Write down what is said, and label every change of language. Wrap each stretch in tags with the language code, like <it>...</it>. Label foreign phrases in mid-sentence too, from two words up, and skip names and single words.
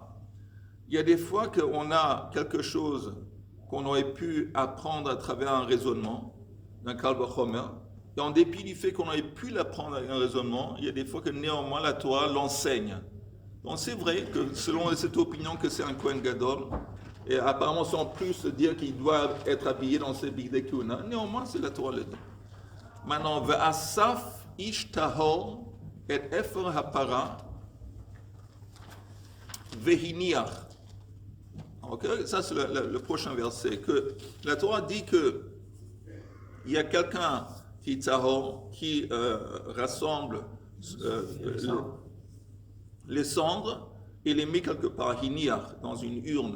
<fr>Il y a des fois qu'on a quelque chose qu'on aurait pu apprendre à travers un raisonnement, d'un</fr> <he>קל וחומר,</he> <fr>et en dépit du fait qu'on aurait pu l'apprendre avec un raisonnement, il y a des fois que néanmoins la Torah l'enseigne. Donc c'est vrai que selon cette opinion que c'est un</fr> <he>כהן גדול,</he> <fr>et apparemment sans plus dire qu'il doit être habillé dans ses</fr> <he>בגדי כהונה,</he> <fr>néanmoins c'est la Torah le dit. Maintenant,</fr> <he>ואסף איש טהור את אפר הפרה והניח.</he> <fr>Okay? Ça, c'est le prochain verset. Que la Torah dit que il y a quelqu'un qui tahor, qui rassemble les cendres et les met quelque part, hiniach, dans une urne.</fr>